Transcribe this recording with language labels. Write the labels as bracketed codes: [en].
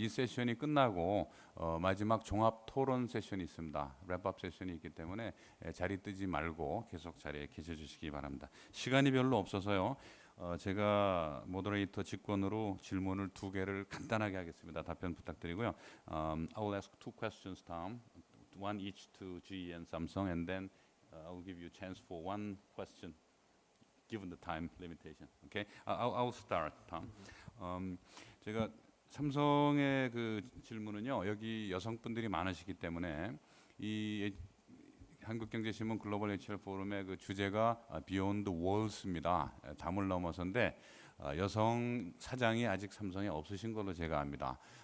[ko] 이 세션이 끝나고 마지막 종합 토론 세션이 있습니다. 랩업 세션이 있기 때문에 자리 뜨지 말고 계속 자리에 계셔 주시기 바랍니다. 시간이 별로 없어서요. 제가 모더레이터 직권으로 질문을 2개를 간단하게 하겠습니다. 답변 부탁드리고요. [en] I will ask 2 questions, Tom. One each to GE and Samsung, and then I will give you a chance for 1 question. Given the time limitation, okay? I'll start, Tom. [ko] 제가 삼성의 그 질문은요. 여기 여성분들이 많으시기 때문에 이 한국경제신문 글로벌 HR 포럼의 그 주제가 Beyond Walls입니다. 담을 넘어서인데 여성 사장이 아직 삼성에 없으신 걸로 제가 압니다.